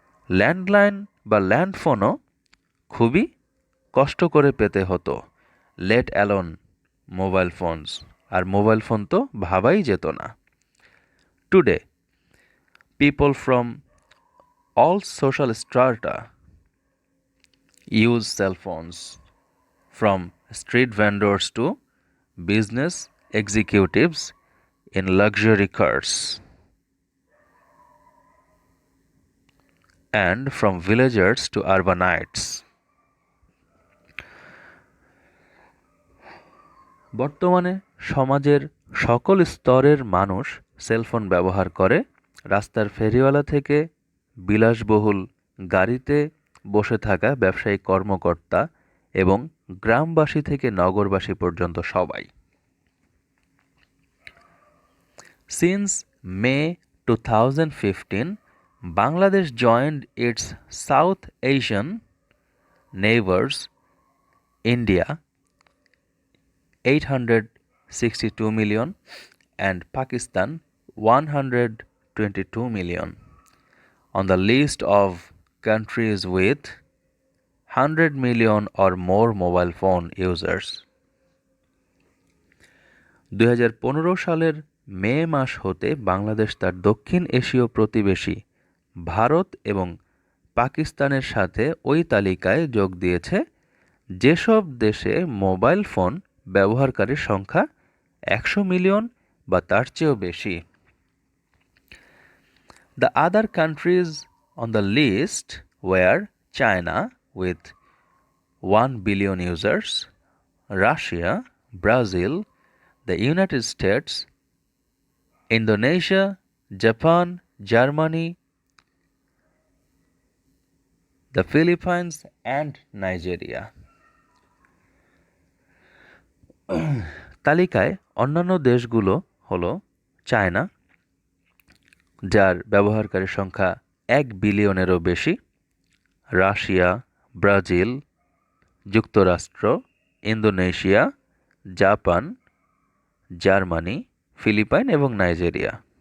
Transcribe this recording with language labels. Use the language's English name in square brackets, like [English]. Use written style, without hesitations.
[Bangla] Landline বা ল্যান্ডফোনও খুবই কষ্ট করে পেতে হতো, [English] let alone mobile phones, [Bangla] আর মোবাইল ফোন তো ভাবাই যেত না। [English] Today, people from all social strata use cell phones, from street vendors to business executives in luxury cars, and from villagers to urbanites. [Bangla] বর্তমানে সমাজের সকল স্তরের মানুষ সেলফোন ব্যবহার করে, রাস্তার ফেরিওয়ালা থেকে বিলাসবহুল গাড়িতে বসে থাকা ব্যবসায়িক কর্মকর্তা এবং গ্রামবাসী থেকে নগরবাসী পর্যন্ত সবাই। [English] Since May 2015, Bangladesh joined its South Asian neighbors India 862 million and Pakistan 122 million on the list of countries with 100 million or more mobile phone users. [Bangla] 2015 সালের মে মাস হতে বাংলাদেশ তার দক্ষিণ এশীয় প্রতিবেশী ভারত এবং পাকিস্তানের সাথে ওই তালিকায় যোগ দিয়েছে যেসব দেশে মোবাইল ফোন ব্যবহারকারীর সংখ্যা 100 মিলিয়ন বা তার চেয়েও বেশি। [English] The other countries on the list were China with 1 billion users, Russia, Brazil, the United States, Indonesia, Japan, Germany, the Philippines and Nigeria. [Bangla] তালিকায় অন্যান্য দেশগুলো হলো চায়না, যার ব্যবহারকারীর সংখ্যা 1 বিলিয়নেরও বেশি, রাশিয়া, ব্রাজিল, যুক্তরাষ্ট্র, ইন্দোনেশিয়া, জাপান, জার্মানি, ফিলিপাইন এবং নাইজেরিয়া।